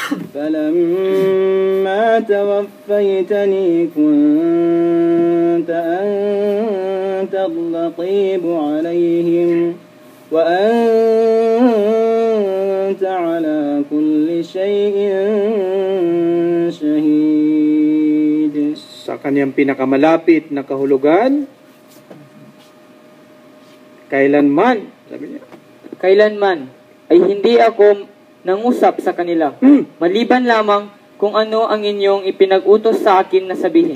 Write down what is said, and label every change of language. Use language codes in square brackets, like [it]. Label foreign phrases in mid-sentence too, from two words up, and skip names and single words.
[ar] فلما توفيتني كنت أنت الرقيب عليهم وأنت على كل شيء شهيد. [tl] Sa kanyang pinakamalapit na kahulugan, kailanman, sabi niya, kailanman ay hindi ako nangusap sa kanila, maliban lamang kung ano ang inyong ipinag-utos sa akin na sabihin.